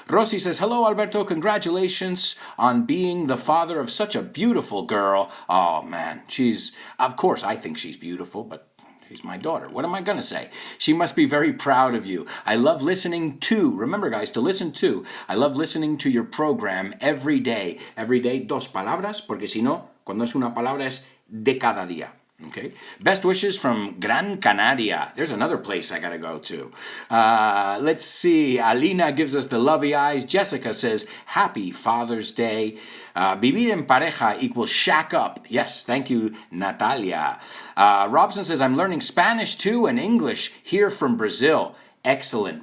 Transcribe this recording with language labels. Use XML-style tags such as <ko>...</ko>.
<en>Rosie says, Hello, Alberto. Congratulations on being the father of such a beautiful girl. Oh, man. Of course, I think she's beautiful, but she's my daughter. What am I going to say? She must be very proud of you. I love listening to, remember guys, to listen to. I love listening to your program every day. Every day,</en> <es>dos palabras, porque si no, cuando es una palabra es de cada día.</es> <en>Okay. Best wishes from Gran Canaria. There's another place I gotta go to. Let's see. Alina gives us the lovey eyes. Jessica says, Happy Father's Day.</en> <es>Vivir en pareja</es> <en>equals shack up. Yes, thank you, Natalia. Robson says, I'm learning Spanish too and English here from Brazil. Excellent.</en>